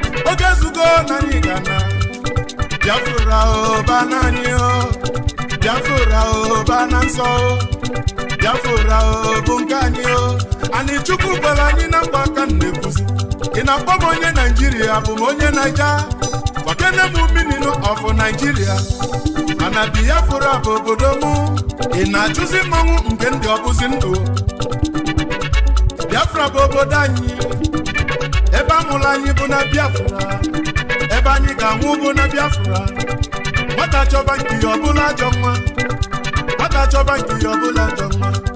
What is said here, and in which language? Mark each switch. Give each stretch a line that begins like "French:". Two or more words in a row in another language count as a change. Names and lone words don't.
Igbo: Oge zugo na anyị ga na. Biafra o, ba na anyị o. Biafra o, ba na nsọ o. Biafra o, bụ nke anyị o. Anyị Chukwu gwara anyị na mkpa aka m na-ekwuzi. Ị na-akpọ m onye Naịjirịa, bụ m onye Naija. Gbakene m
English: meaning of Nigeria.
Igbo: Mana Biafra bụ obodo mụ. Ị na-achụzi mmọnwụ nke ndị ọbụzi ndụ. Biafra bụ obodo anyị. Ebe a mụrụ anyị bụ na Biafra. Ebe anyị ga-anwụ bụ na Biafra. Nwata chọba nke ya ọbụla ajọ nwa. Nwata chọba nke ya ọbụla ajọ nwa.